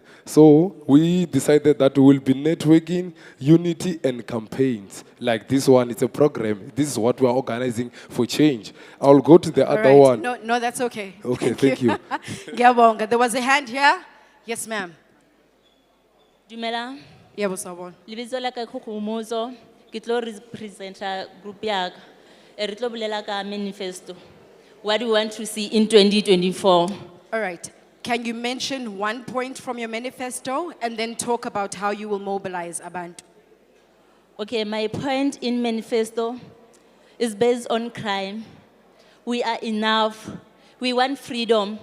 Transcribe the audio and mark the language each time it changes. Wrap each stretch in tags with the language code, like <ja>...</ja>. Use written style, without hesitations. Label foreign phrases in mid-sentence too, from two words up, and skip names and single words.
<en>So we decided that we will be networking, unity, and campaigns. Like this one, it's a program. This is what we are organizing for change. I'll go to the other one. No, that's okay. Okay, thank you. Ngiyabonga. There was a hand here. Yes, ma'am.</en> <st>Dumela.</st> <zu>Yebo sawubona.</zu> <st>Lebitso la ka Khukumuzo, ke tlo representa group ya ka. Re tlo bolela ka manifesto.</st> <en>What do you want to see in 2024? All right. Can you mention one point from your manifesto and then talk about how you will mobilize abantu? Okay, my point in manifesto is based on crime. We are enough. We want freedom.</en>